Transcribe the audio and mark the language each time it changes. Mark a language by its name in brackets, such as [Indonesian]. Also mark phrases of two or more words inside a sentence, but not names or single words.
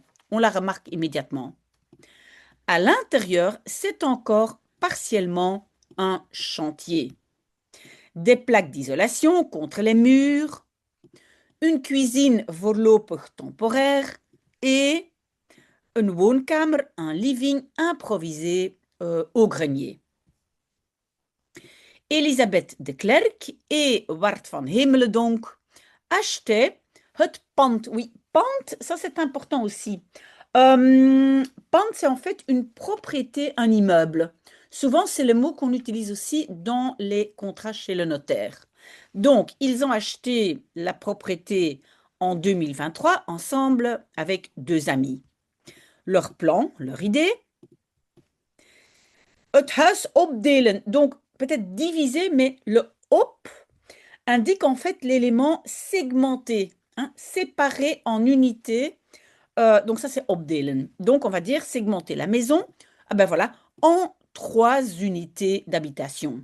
[French] On la remarque immédiatement. À l'intérieur, c'est encore partiellement un chantier. Des plaques d'isolation contre les murs, une cuisine voorlopig temporaire et [Dutch] een woonkamer, [French] un living improvisé au grenier. Elisabeth de Klerk et Wart van Hemeledonk achetaient [Dutch] het pand. [French] Oui, pand, ça c'est important aussi. Pand, c'est en fait une propriété, un immeuble. Souvent, c'est le mot qu'on utilise aussi dans les contrats chez le notaire. Donc, ils ont acheté la propriété en 2023 ensemble avec deux amis. Leur plan, leur idée, [Dutch] het huis opdelen. [French] Donc, peut-être diviser, mais le op indique en fait l'élément segmenté, hein, séparé en unités. Donc ça, c'est opdelen. Donc, on va dire segmenter la maison, ah ben voilà, en trois unités d'habitation.